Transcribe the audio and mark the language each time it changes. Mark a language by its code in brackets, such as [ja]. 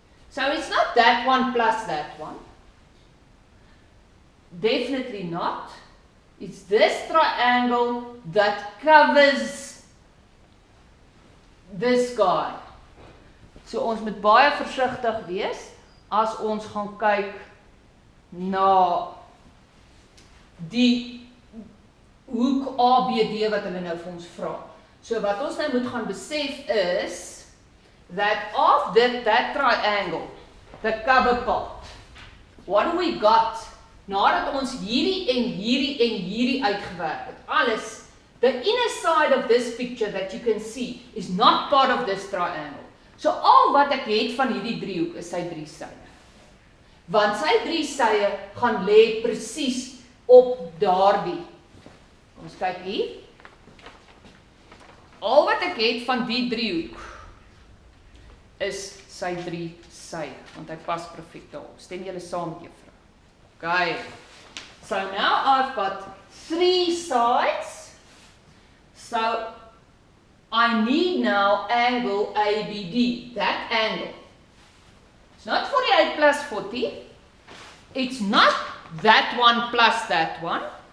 [en] So it's not that one plus that one. Definitely not. It's this triangle that covers this guy. [af] So ons moet baie versigtig wees as ons gaan kyk na die hoek ABD wat hulle nou vir ons vra. [en] So [af] wat ons nou moet gaan besef is [en] that of that triangle, the cover part, what do we got? [af] Nadat ons hierdie en hierdie en hierdie uitgewerk het, alles, [en] the inner side of this picture that you can see is not part of this triangle. [af] So al wat ek het van hierdie driehoek is sy drie sye. Want sy drie sye gaan lê presies op daardie. Ons kyk hier. Al wat ek het van die driehoek is sy drie sye, want hy pas perfek daarop. Stem julle saam met juffrou? Okay. [en] So now I've got three sides. So I need now angle ABD, that angle. It's not 48 plus 40. It's not that one plus that one.